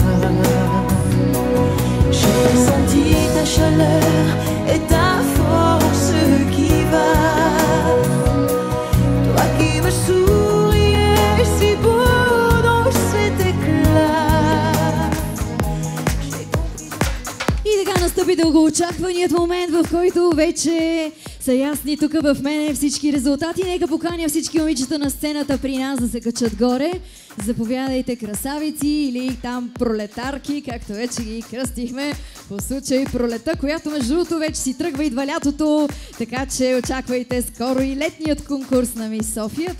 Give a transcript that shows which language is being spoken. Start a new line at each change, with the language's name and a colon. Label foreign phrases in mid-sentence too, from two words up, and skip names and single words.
French: J'ai senti ta chaleur et ta force qui va. Toi qui me souriais si beau dans cet éclat.
Bulgarian: И така настъпи дългоочакваният момент, в който вече са ясни тук в мене всички резултати. Нека поканя всички момичета на сцената при нас да се качат горе. Заповядайте, красавици, или там пролетарки, както вече ги кръстихме по случай пролета, която между другото вече си тръгва, идва лятото, така че очаквайте скоро и летният конкурс на Мис София.